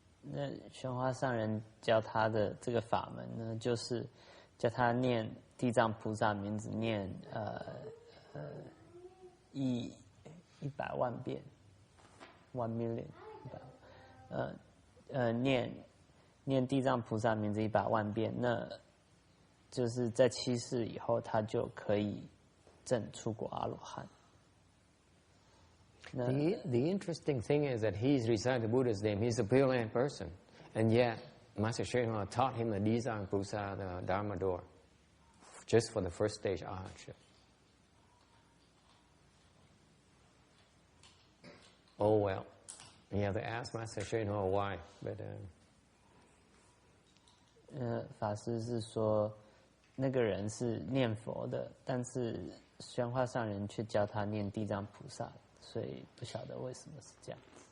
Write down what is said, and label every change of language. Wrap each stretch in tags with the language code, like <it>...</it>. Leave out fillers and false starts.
<zh>那玄花上人教他的这个法门呢，就是叫他念地藏菩萨名字，念100万遍，</zh> <en>1 million，</en> <zh>念地藏菩萨名字100万遍，那就是在7世以后，他就可以证出果阿罗汉。</zh> <en>The interesting thing is that he's recited the Buddha's name. He's a Pure Land person, and yet Master Shen Hua taught him the Dizang Pusa, the Dharma door, just for the first stage Arhatship. Oh well, you have to ask Master Shen Hua why, but.</en> <zh>法师是说，那个人是念佛的，但是玄花上人却教他念地藏菩萨。所以不晓得为什么是这样子。</zh>